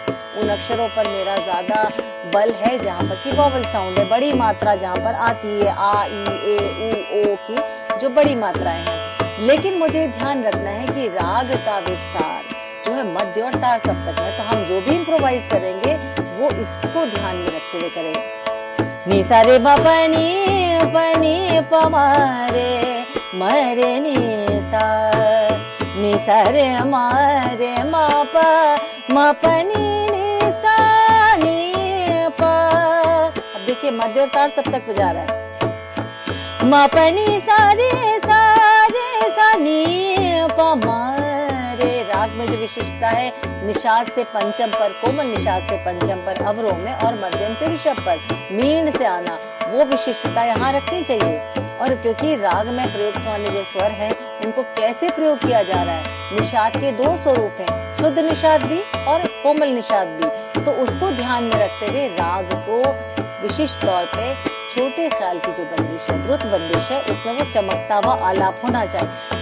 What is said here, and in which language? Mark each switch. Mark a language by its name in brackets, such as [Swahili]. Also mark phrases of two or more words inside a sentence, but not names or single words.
[Hindi] उन अक्षरों पर मेरा ज्यादा बल है जहाँ पर की [English] vowel sound [Hindi] है, बड़ी मात्रा जहाँ पर आती है, आ ई ए उ ओ की जो बड़ी मात्राएं हैं। लेकिन मुझे ध्यान रखना है कि राग का विस्तार जो है मध्य और तार सप्तक में, तो हम जो भी इम्प्रोवाइज करेंगे वो इसको ध्यान में रखते हुए करेंगे। नी सा रे मा पनी प मारे मरे नी सा, नी सा रे मा प नी सा नी प। अब देखिए मध्य और तार सप्तक पे जा रहा है। मा प नी सा रे नी प म रे। राग में जो विशिष्टता है, निषाद से पंचम पर, कोमल निषाद से पंचम पर, अवरोह में, और मध्यम से ऋषभ पर मीण से आना, वो विशिष्टता यहाँ रखनी चाहिए। और क्योंकि राग में प्रयुक्त होने जो स्वर है उनको कैसे प्रयोग किया जा रहा है, निषाद के दो स्वरूप हैं, शुद्ध निषाद भी और कोमल निषाद भी, तो उसको ध्यान में रखते हुए राग को विशिष्ट तौर पे छोटे ख्याल की जो बंदिश है, द्रुत बंदिश है, उसमें वो चमकता हुआ आलाप होना चाहिए।